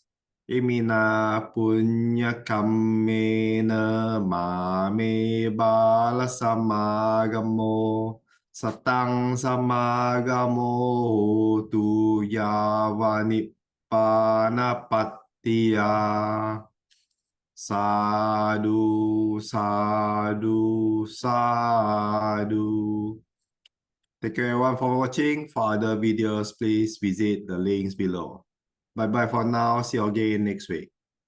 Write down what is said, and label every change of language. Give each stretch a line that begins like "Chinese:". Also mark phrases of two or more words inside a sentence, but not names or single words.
Pali: Imina punya kammena mame bala samagamo satang samagamo tu yavanippana pattiya. Sadhu, sadhu, sadhu.
English: Thank you everyone for watching. For other videos, please visit the links below. Bye bye for now. See you again next week.